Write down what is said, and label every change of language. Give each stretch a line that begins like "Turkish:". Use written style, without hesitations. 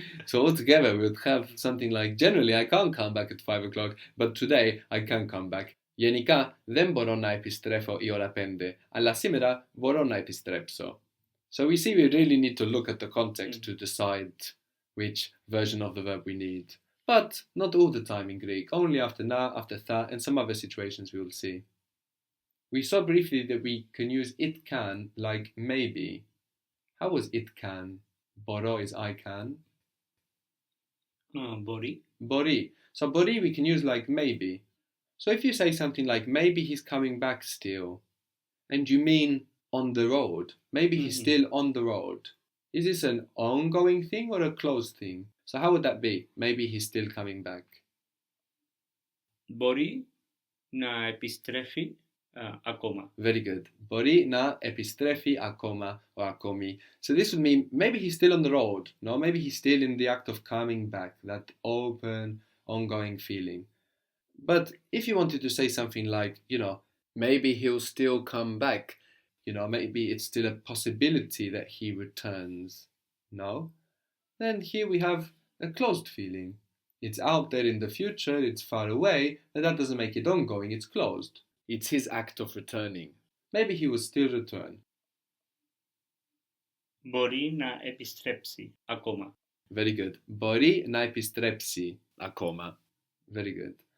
English: So altogether we would have something like, generally I can't come back at 5 o'clock, but today I can come back.
Greek: Γενικά δεν μπορώ να επιστρέφω η ώρα 5, αλλά σήμερα μπορώ να επιστρέψω.
English: So we see we really need to look at the context to decide which version of the verb we need. But not all the time in Greek, only after na, after tha, and some other situations we will see. We saw briefly that we can use it can like maybe. How was it can? Boro is I can.
Greek: Μπορεί. Bori.
English: So bori we can use like maybe. So if you say something like maybe he's coming back still, and you mean on the road, maybe he's still on the road. Is this an ongoing thing or a closed thing? So how would that be? Maybe he's still coming back.
Greek: Μπορεί να επιστρέφει ακόμα.
English: Very good.
Greek: Μπορεί να επιστρέφει ακόμα or ακόμη.
English: So this would mean maybe he's still on the road. No, maybe he's still in the act of coming back. That open, ongoing feeling. But if you wanted to say something like, maybe he'll still come back. Maybe it's still a possibility that he returns. No? Then here we have a closed feeling. It's out there in the future, it's far away, and that doesn't make it ongoing, it's closed. It's his act of returning. Maybe he will still return.
Greek: Μπορεί να επιστρέψει ακόμα.
English: Very good.
Greek: Μπορεί να επιστρέψει ακόμα.
English: Very good.